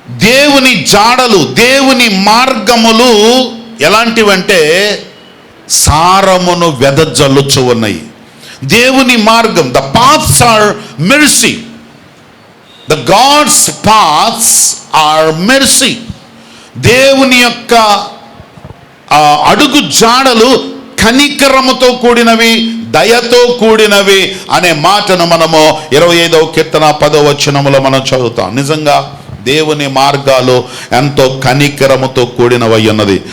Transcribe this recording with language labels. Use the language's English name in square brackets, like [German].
[Telugu] దేవుని జాడలు, దేవుని మార్గములు ఎలాంటివంటే సారమును వెదజల్లుచు ఉన్నాయి. దేవుని మార్గం, [English] the paths are mercy. The God's paths are mercy. [Telugu] దేవుని యొక్క అడుగు జాడలు కనికరముతో కూడినవి, దయతో కూడినవి అనే మాటను మనము 25వ కీర్తన 10వ వచనములో మనం చదువుతాం. నిజంగా దేవుని మార్గాలు ఎంతో కనికరముతో కూడినవై ఉన్నది.